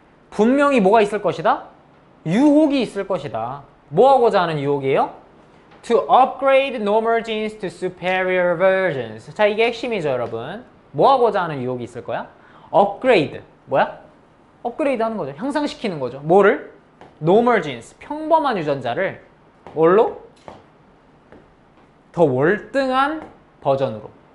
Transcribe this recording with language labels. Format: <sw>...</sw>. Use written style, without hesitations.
<ko>분명히 뭐가 있을 것이다? 유혹이 있을 것이다. 뭐 하고자 하는 유혹이에요?</ko> <en>To upgrade normal genes to superior versions.</en> <ko>자, 이게 핵심이죠, 여러분. 뭐 하고자 하는 유혹이 있을 거야? upgrade. 뭐야? 업그레이드 하는 거죠. 향상시키는 거죠. 뭐를? normal genes. 평범한 유전자를 뭘로? 더 월등한 버전으로.</ko>